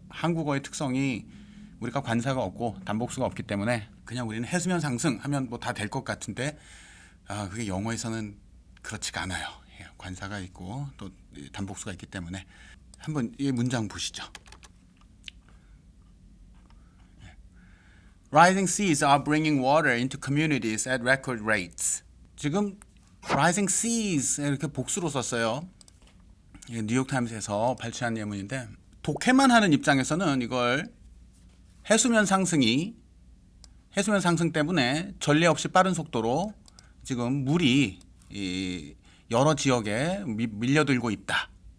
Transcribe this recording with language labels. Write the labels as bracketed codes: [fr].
[ko] 한국어의 특성이 우리가 관사가 없고 단복수가 없기 때문에 그냥 우리는 해수면 상승 하면 뭐 다 될 것 같은데 그게 영어에서는 그렇지가 않아요. 관사가 있고 또 단복수가 있기 때문에 한번 이 문장 보시죠. [en] Rising seas are bringing water into communities at record rates. [ko] 지금 rising seas 이렇게 복수로 썼어요. 뉴욕타임스에서 발췌한 예문인데 독해만 하는 입장에서는 이걸 해수면 상승 때문에 전례 없이 빠른 속도로 지금 물이 여러 지역에 밀려들고 있다.